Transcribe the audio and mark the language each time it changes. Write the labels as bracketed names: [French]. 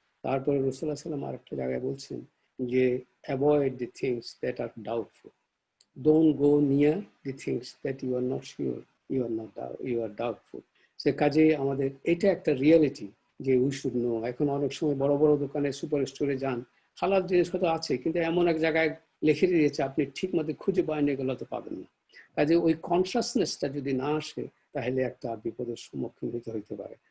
[Bangla] তারপরে রাসূলুল্লাহ সাল্লাল্লাহু আলাইহি ওয়াসাল্লাম আরেকটা জায়গায় বলছেন যে [English] Avoid the things that are doubtful. don't go near the things that you are not sure, you are doubtful. [Bangla] সে কাজে আমাদের এটা একটা রিয়েলিটি যে [English] We should know. [Bangla] এখন অনেক সময় বড় বড় দোকানে সুপার স্টোরে যান, হালাল জিনিস হয়তো আছে কিন্তু এমন এক জায়গায় লিখে দিয়েছে আপনি ঠিক মতো খুঁজে বাইরে এগুলো তো পাবেন না। কাজে ওই কনসাসনেসটা যদি না আসে তাহলে একটা বিপদের সম্মুখীন হতে পারে।